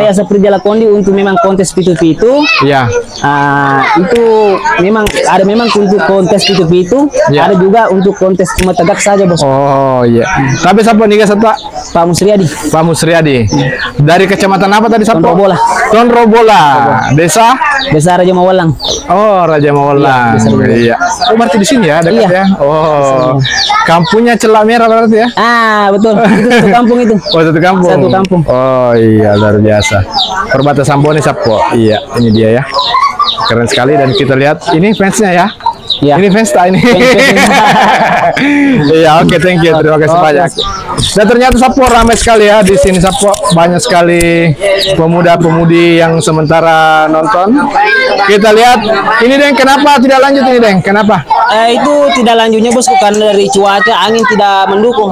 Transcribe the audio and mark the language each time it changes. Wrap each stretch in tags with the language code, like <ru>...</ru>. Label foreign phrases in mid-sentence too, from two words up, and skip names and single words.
<id>kayak seperti jala kondi untuk memang kontes pitu-pitu. iya. Itu memang ada memang untuk kontes pitu-pitu, Ya. ada juga untuk kontes cuma tegak saja bos. Oh, iya. Tapi Sapo nih Sata? Pak Musriadi, Pak Musriadi. Dari kecamatan apa tadi Sapo? Tonrobola. Tonrobola. Desa? Desa Raja Mawalang. Oh, Raja Mawelang. Iya, Desa Raja Iya. Oh, berarti di sini ya, dekat Iya. ya. Oh. Kampungnya Celak Merah berarti ya? Betul. Itu satu kampung itu. Oh, satu kampung. Satu kampung. Oh, iya, luar biasa. Perbatasan Bone Sapo. Iya, ini dia ya. Keren sekali dan kita lihat ini fansnya ya. Iya. Ini fans tak ini? Iya, oke,</id> <en>thank you.</en> <id>Terima kasih Oke. banyak. Dan ternyata Sapo ramai sekali ya di sini Sapo, banyak sekali pemuda-pemudi yang sementara nonton. Kita lihat ini Deng, kenapa tidak lanjut ini Deng? Kenapa? Itu tidak lanjutnya bosku karena dari cuaca angin tidak mendukung.</id>